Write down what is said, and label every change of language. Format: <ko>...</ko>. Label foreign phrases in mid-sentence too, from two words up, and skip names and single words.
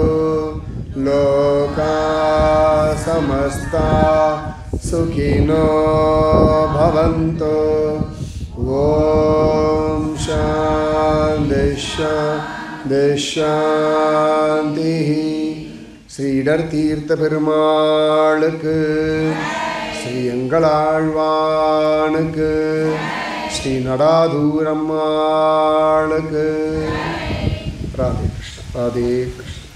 <sa>लोका समस्ता सुखिनो भवन्तु। ओम शांति शांति शांति।</sa> <ta>श्रीधर तीर्थ பெருமாளுக்கு, ஸ்ரீ எங்களாழ்வானுக்கு, ஸ்ரீ நடாதூரம்மாளுக்கு. ராதே கிருஷ்ண, ராதே கிருஷ்ண.</ta>